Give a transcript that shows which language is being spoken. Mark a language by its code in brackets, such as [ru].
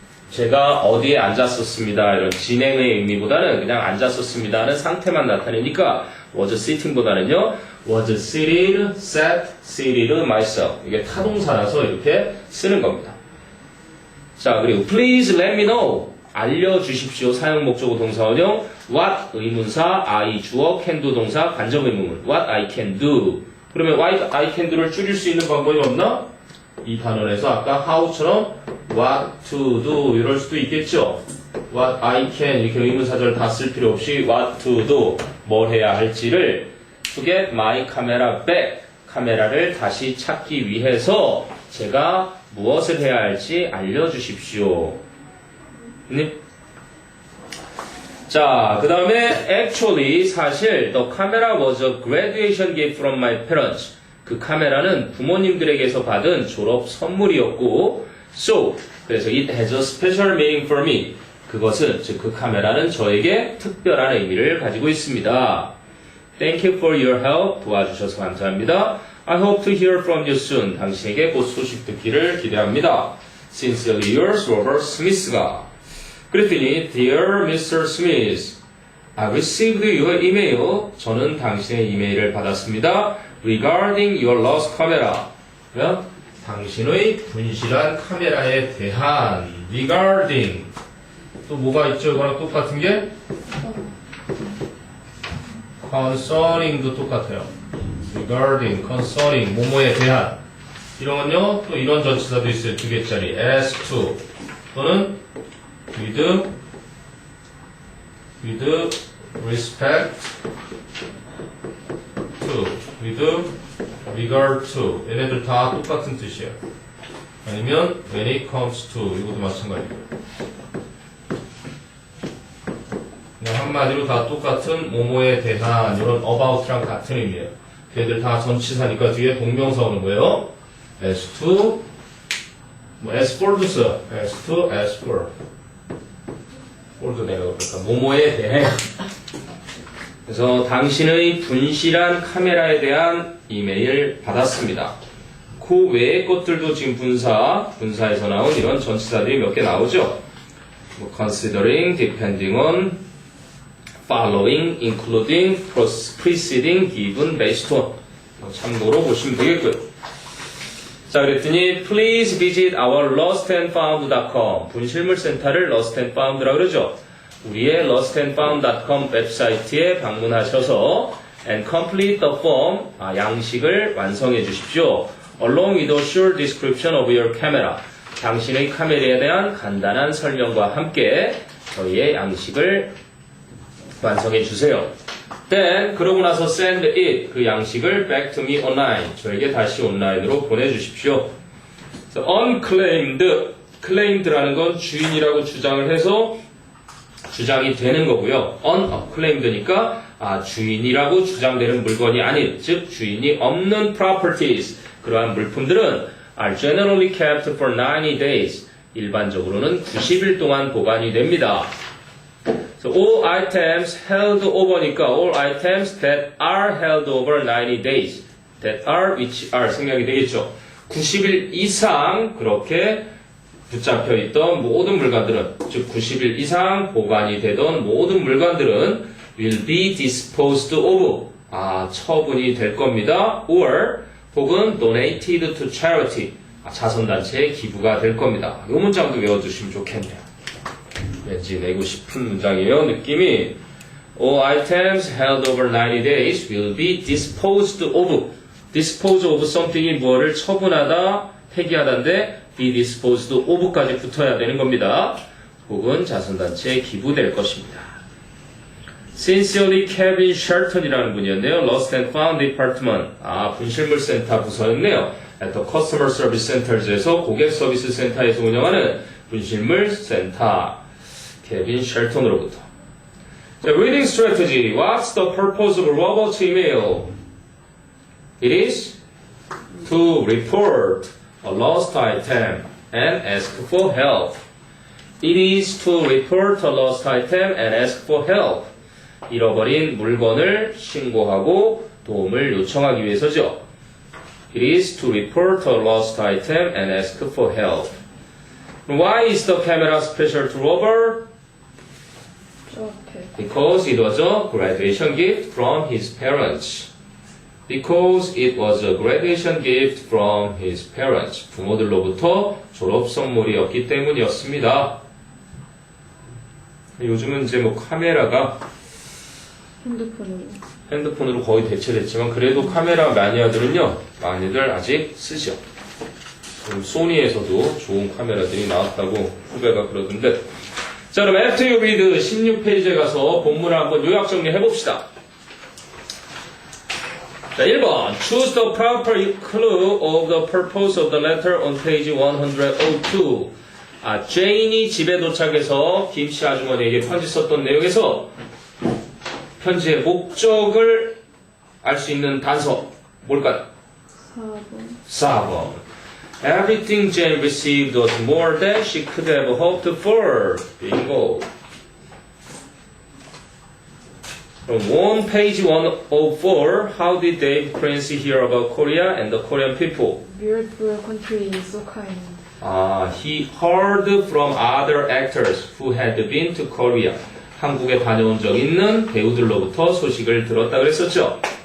[ko] 제가 어디에 앉았었습니다. 이런 진행의 의미보다는 그냥 앉았었습니다는 상태만 나타내니까 was sitting보다는요 [en] was seated, sat, seated myself. [ko] 이게 타동사라서 이렇게 쓰는 겁니다. 자, 그리고 [en] please let me know. [ko] 알려주십시오. 사용 목적어 동사 원형 what 의문사, I 주어, can do 동사, 간접 의문문 [en] what I can do. [ko] 그러면 [en] what I can do [ko] 를 줄일 수 있는 방법이 없나? 이 단원에서 아까 how처럼 [en] what to do [ko] 이럴 수도 있겠죠. what I can 이렇게 의문사절 다 쓸 필요 없이 what to do 뭘 해야 할지를 [en] to get my camera back [ko] 카메라를 다시 찾기 위해서 제가 무엇을 해야 할지 알려주십시오. 자, 그 다음에 [en] actually [ko] 사실 [en] the camera was a graduation gift from my parents. [ko] 그 카메라는 부모님들에게서 받은 졸업 선물이었고 [en] so [ko] 그래서 [en] it has a special meaning for me. [ko] 그것은 즉 그 카메라는 저에게 특별한 의미를 가지고 있습니다. [en] Thank you for your help. [ko] 도와주셔서 감사합니다. [en] I hope to hear from you soon. [ko] 당신에게 곧 소식 듣기를 기대합니다. [en] Sincerely yours, Robert Smith가. [ko] 그랬더니 [en] Dear Mr. Smith, I received your email. [ko] 저는 당신의 이메일을 받았습니다. [en] Regarding your lost camera. [ko] 당신의 분실한 카메라에 대한 regarding. 또 뭐가 있죠? 이거랑 똑같은 게 concerning도 똑같아요. [en] regarding, concerning, [ko] 뭐뭐에 대한. 이런 건요, 또 이런 전치사도 있어요. 2개짜리. [en] as to 또는 with respect to, with regard to. [ko] 얘네들 다 똑같은 뜻이에요. 아니면 [en] when it comes to, [ko] 이것도 마찬가지고요. 그냥 한마디로 다 똑같은 뭐뭐에 대한 이런 about랑 같은 의미예요. 걔들 다 전치사니까 뒤에 동명사 오는 거예요. [en] as to, 뭐 as for도 써. as to, as for. for도 [ko] 내가 그럴까. 뭐뭐에 대해. 그래서 당신의 분실한 카메라에 대한 이메일 받았습니다. 그 외의 것들도 지금 분사에서 나온 이런 전치사들이 몇 개 나오죠. [en] 뭐 considering, depending on, following, including, preceding, given, based on. [ko] 참고로 보시면 되겠고요. 자, 그랬더니 [en] please visit our lostandfound.com. [ko] 분실물 센터를 lostandfound라고 그러죠. 우리의 lostandfound.com 웹사이트에 방문하셔서 [en] and complete the form, [ko] 양식을 완성해 주십시오. [en] along with a short description of your camera. [ko] 당신의 카메라에 대한 간단한 설명과 함께 저희의 양식을 완성해 주세요. [en] Then [ko] 그러고 나서 [en] send it, [ko] 그 양식을 [en] back to me online, [ko] 저에게 다시 온라인으로 보내주십시오. So, unclaimed, claimed라는 건 주인이라고 주장을 해서 주장이 되는 거고요. unclaimed니까 주인이라고 주장되는 물건이 아닌, 즉 주인이 없는 properties, 그러한 물품들은 [en] are generally kept for 90 days, [ko] 일반적으로는 90일 동안 보관이 됩니다. [en] So all items held over니까 all items that are held over 90 days. [ko] that are, which are 생략이 되겠죠. 90일 이상 그렇게 붙잡혀 있던 모든 물건들은, 즉 90일 이상 보관이 되던 모든 물건들은 [en] will be disposed of. [ko] 처분이 될 겁니다. [en] or [ko] 혹은 [en] donated to charity. [ko] 자선단체에 기부가 될 겁니다. 이 문장도 외워두시면 좋겠네요. 왠지 내고 싶은 문장이에요. 느낌이 [en] all items held over 90 days will be disposed of. dispose of something [ko] 이 뭐를 처분하다, 폐기하다인데 [en] be disposed of [ko] 까지 붙어야 되는 겁니다. 혹은 자선단체에 기부될 것입니다. Sincerely Kevin Shelton이라는 분이었네요. [en] Lost and Found Department. [ko] 분실물센터 부서였네요. [en] At the Customer Service Centers [ko] 에서 고객 서비스 센터에서 운영하는 분실물센터. 케빈 쉘턴으로부터. 자, [en] reading strategy. What's the purpose of Robert's email? It is to report a lost item and ask for help. It is to report a lost item and ask for help. [ko] 잃어버린 물건을 신고하고 도움을 요청하기 위해서죠. [en] It is to report a lost item and ask for help. Why is the camera special to Robert? Because it was a graduation gift from his parents. Because it was a graduation gift from his parents. [ko] 부모들로부터 졸업 선물이었기 때문이었습니다. 요즘은 이제 뭐 카메라가 핸드폰으로 거의 대체됐지만 그래도 카메라 매니아들은요, 많이들 아직 쓰죠. 소니에서도 좋은 카메라들이 나왔다고 후배가 그러던데. 자, 그럼 [en] after you read [ko] 16페이지에 가서 본문을 한번 요약 정리해봅시다. 자, 1번. [en] Choose the proper clue of the purpose of the letter on page 102. [ko] 제인이 집에 도착해서 김씨 아주머니에게 편지 썼던 내용에서 편지의 목적을 알 수 있는 단서 뭘까요? 4번. [en] Everything Jane received was more than she could have hoped for. Bingo. On page 104, how did Dave Prince hear about Korea and the Korean people? Beautiful country, so kind. He heard from other actors who had been to Korea. [ko] 한국에 다녀온 적 있는 배우들로부터 소식을 들었다 그랬었죠.